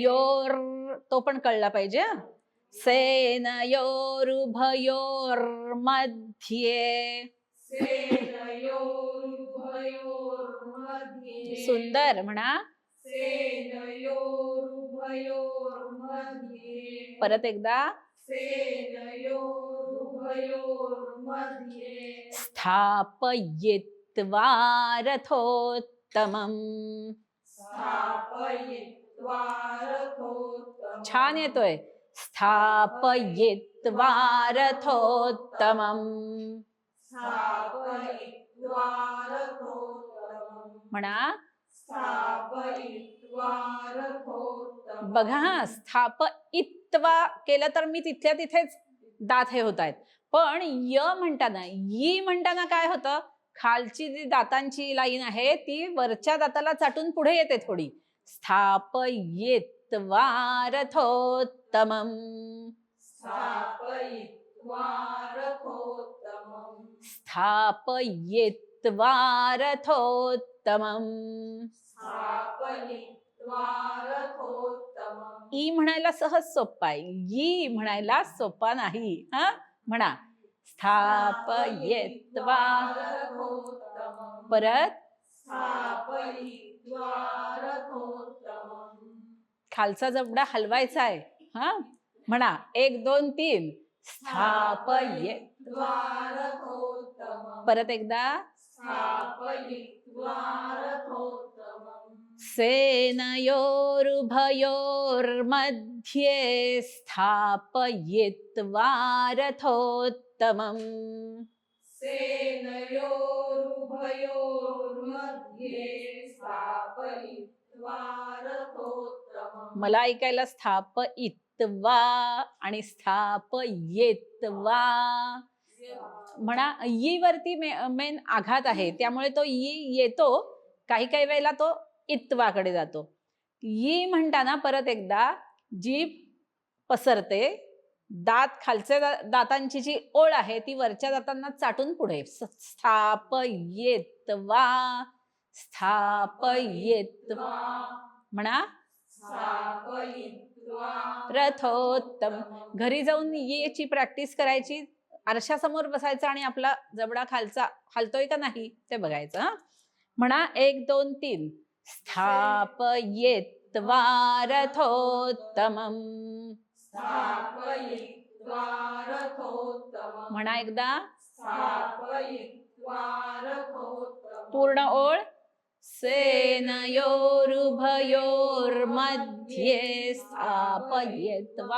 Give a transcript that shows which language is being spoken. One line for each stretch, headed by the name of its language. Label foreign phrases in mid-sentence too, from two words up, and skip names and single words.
Marathi: योर तो पण कळला पाहिजे. सेनयोरुभयोर्मध्ये.
Sanskrit: सेनयोरुभयोर्मध्ये.
Marathi: सुंदर म्हणा.
Sanskrit: सेनयोरुभयोर्मध्ये.
Marathi: परत एकदा.
Sanskrit: सेनयोरुभयोर्मध्ये. स्थापयित्वा रथोत्तमं. स्थापयित्वा रथोत्तमं.
Marathi: छान येतोय.
Sanskrit: स्थापयित्वा रथोत्तमं स्थापयित्वा रथोत्तमं.
Marathi: म्हणा.
Sanskrit: स्थापयित्वा रथोत्तमं.
Marathi: बघा स्थापयित्वा केलं तर मी तिथल्या तिथेच दात हे होत आहेत. पण य म्हणताना यी म्हणताना काय होतं, खालची जी दातांची लाईन आहे ती वरच्या दाताला चाटून पुढे येते थोडी.
Sanskrit: स्थापयित्वा रथोत्तमं. स्थापयित्वा रथोत्तमं. स्थापयित्वा रथोत्तमं. स्थापयित्वा रथोत्तमं.
Marathi: ई म्हणायला सहज सोपा आहे, यी म्हणायला सोपा नाही. म्हणा. स्थापयित्वा
Sanskrit: रथोत्तमं.
Marathi: परत.
Sanskrit: स्थापयित्वा रथोत्तमं.
Marathi: खालचा जबडा हलवायचा आहे. म्हणा. 1 2 3.
Sanskrit: स्थापयित्वा रथोत्तमं.
Marathi: परत एकदा.
Sanskrit: स्थापयित्वा रथोत्तमं. सेनयोरुभयोर्मध्ये स्थापयित्वा रथोत्तमं. सेनयोरुभयोर्मध्ये स्थापयित्वा रथोत्तमं.
Marathi: मला ऐकायला स्थापयित्वा आणि स्थापयित्वा म्हणा. यी वरती मेन आघात आहे, त्यामुळे तो यी येतो. काही काही वेळेला तो इत्वाकडे जातो. यी म्हणताना परत एकदा जीभ पसरते दात खालच्या दातांची जी ओळ आहे ती वरच्या दातांना चाटून पुढे
Sanskrit: स्थापयित्वा स्थापयित्वा
Marathi: म्हणा
Sanskrit: स्थापयित्वा रथोत्तम.
Marathi: घरी जाऊन येची प्रॅक्टिस करायची. आरशासमोर बसायचं आणि आपला जबडा खालचा हलतोय का नाही ते बघायचं. हा म्हणा 1 2 3
Sanskrit: स्थापयित्वा रथोत्तमम्. स्थापयित्वा रथोत्तमम्.
Marathi: म्हणा एकदा
Sanskrit: स्थापयित्वा रथोत्तमम्.
Marathi: पूर्ण ओळ.
Sanskrit: सेनयोरुभयोर्मध्ये स्थापयित्वा